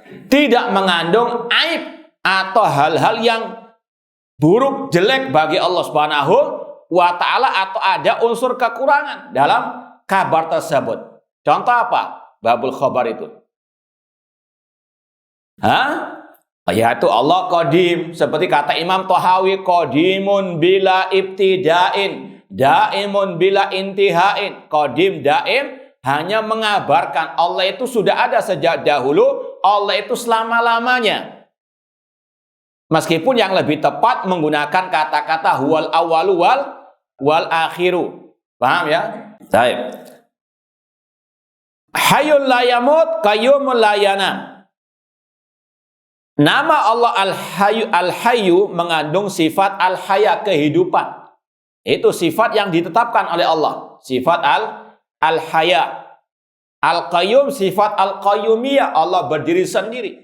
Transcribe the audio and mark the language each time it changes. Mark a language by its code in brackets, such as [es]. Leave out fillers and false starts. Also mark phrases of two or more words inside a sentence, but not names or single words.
[id] tidak mengandung aib atau hal-hal yang buruk, jelek bagi Allah [ar] سبحانه وتعالى, [id] atau ada unsur kekurangan dalam kabar tersebut. Contoh apa? [ar] باب الخبر [id] itu. Yaitu Allah qadim, seperti kata Imam Tahawi, [ar] قديم بلا ابتداء دائم بلا انتهاء. [id] Qadim, daim, hanya mengabarkan Allah itu sudah ada sejak dahulu, Allah itu selama-lamanya. Meskipun yang lebih tepat menggunakan kata-kata [ar] هو الأول والآخر. [id] Paham ya? Baik. [ar] حي لا يموت قيوم لا ينام. [id] Nama Allah Al-Hayyu mengandung sifat al-haya, kehidupan. Itu sifat yang ditetapkan oleh Allah. Sifat al-haya. Al-Qayyum, sifat al-qayyumiyah. Allah berdiri sendiri.